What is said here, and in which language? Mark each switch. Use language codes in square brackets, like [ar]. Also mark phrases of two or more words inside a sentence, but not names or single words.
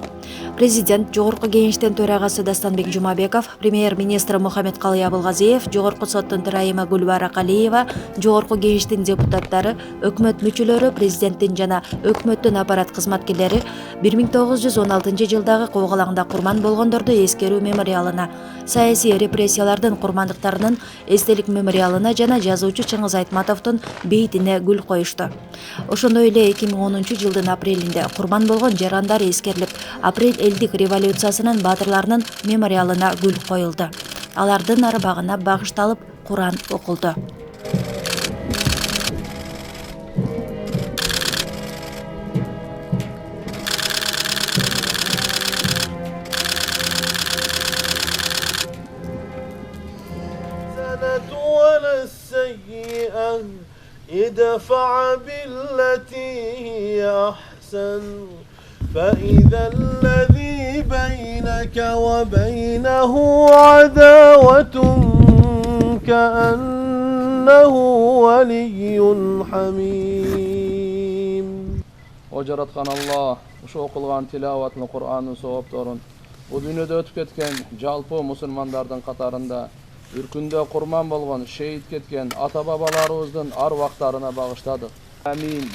[ky] Президент Жогорку Кеңештин төрагасы Дастанбек Жумабеков, премьер-министр Мухаммедкалый Абылгазиев, Жогорку соттун төрайымы Гүлбара Калиева, Жогорку Кеңештин депутаттары, өкмөт мүчөлөрү, президенттин жана өкмөттүн аппарат кызматкерлери 1916-жылдагы коогалаңда курман болгондорду эскерүү мемориалына, саясий репрессиялардын курмандыктарынын эстелик мемориалына жана жазуучу Чыңгыз Айтматовдун бейитине гүл коюшту. Ошондой эле 2010-жылдын апрелинде курман болгон жарандар эскерилип, апрель элдик революциясынын баатырларынын мемориалына гүл коюлду. Алардын арбагына багышталып Куран окулду. [ar] ولا السيئة ادفع بالتي هي أحسن فإذا الذي بينك وبينه عداوة كأنه ولي حميم. [ky] О жараткан Аллах, ушу окулган тилаватын Курандын сообун, бу дүйнөдө өтүп кеткен жалпы мусулмандардын катарында Үркүндө курман болгон, шейит кеткен ата-бабаларыбыздын арвактарына багыштадык. Амин.